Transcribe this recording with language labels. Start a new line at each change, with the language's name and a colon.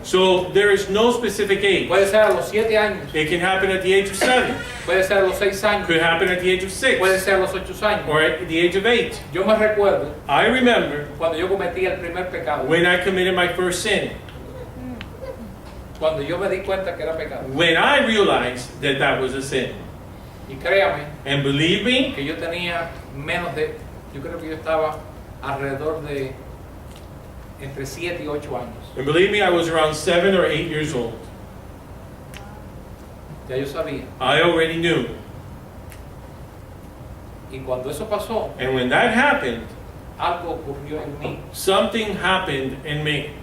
English: So there is no specific age.
Spanish: Puede ser a los 7 años,
English: It can happen at the age of 7.
Spanish: puede ser a los 6 años,
English: Could happen at the age of
Spanish: puede
English: 6.
Spanish: ser a los 8 años.
English: Or at the age of 8.
Spanish: Yo me recuerdo
English: I remember
Spanish: cuando yo cometí el primer pecado,
English: when I committed my first sin.
Spanish: cuando yo me di cuenta que era pecado.
English: When I realized that that was a sin.
Spanish: Y créame
English: And believe me,
Spanish: que yo tenía menos de, yo creo que yo estaba alrededor de entre 7 y 8 años.
English: I was around 7 or 8 years old.
Spanish: Ya yo sabía.
English: I already knew.
Spanish: Y cuando eso pasó,
English: And when that happened,
Spanish: algo ocurrió en mí
English: something happened in me